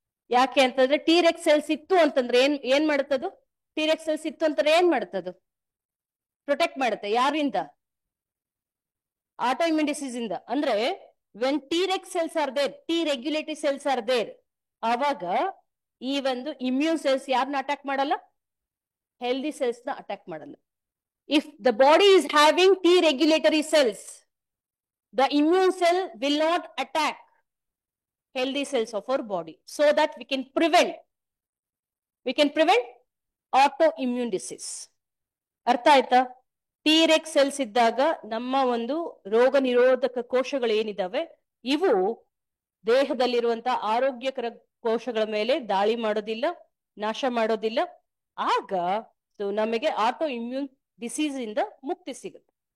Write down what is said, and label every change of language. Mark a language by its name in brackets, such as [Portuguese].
[Kannada] ಯಾಕೆ ಅಂತಂದ್ರೆ T-Rex cells ಇತ್ತು ಅಂತಂದ್ರೆ ಏನ್ ಮಾಡುತ್ತದು? ಟಿ-ರೆಕ್ಸ್ ಸೆಲ್ಸ್ ಇತ್ತು ಅಂತಂದ್ರೆ ಏನ್ ಮಾಡುತ್ತದು? ಪ್ರೊಟೆಕ್ಟ್ ಮಾಡುತ್ತೆ. ಯಾರಿಂದ? ಆಟೋ ಇಮ್ಯೂನ್ ಡಿಸೀಸ್ ಇಂದ. ಅಂದ್ರೆ [English] when T regs cells are there, [Kannada] T regulatory cells are there, ಆವಾಗ ಈ ಒಂದು ಇಮ್ಯೂನ್ ಸೆಲ್ಸ್ ಯಾರನ್ನ ಅಟ್ಯಾಕ್ ಮಾಡಲ್ಲ? ಹೆಲ್ದಿ ಸೆಲ್ಸ್ ನ ಅಟ್ಯಾಕ್ ಮಾಡಲ್ಲ. [English] If the body is having T regulatory cells, the immune cell will not attack healthy cells of our body, so that we can prevent autoimmune disease. [Kannada] ಅರ್ಥ ಆಯ್ತಾ? T-Rex cells ಇದ್ದಾಗ ನಮ್ಮ ಒಂದು ರೋಗ ನಿರೋಧಕ ಕೋಶಗಳು ಏನಿದಾವೆ ಇವು ದೇಹದಲ್ಲಿರುವಂತಹ ಆರೋಗ್ಯಕರ ಕೋಶಗಳ ಮೇಲೆ ದಾಳಿ ಮಾಡೋದಿಲ್ಲ, ನಾಶ ಮಾಡೋದಿಲ್ಲ. ಆಗ ನಮಗೆ ಆಟೋ ಇಮ್ಯೂನ್ ಡಿಸೀಸ್ ಇಂದ ಮುಕ್ತಿ ಸಿಗುತ್ತೆ.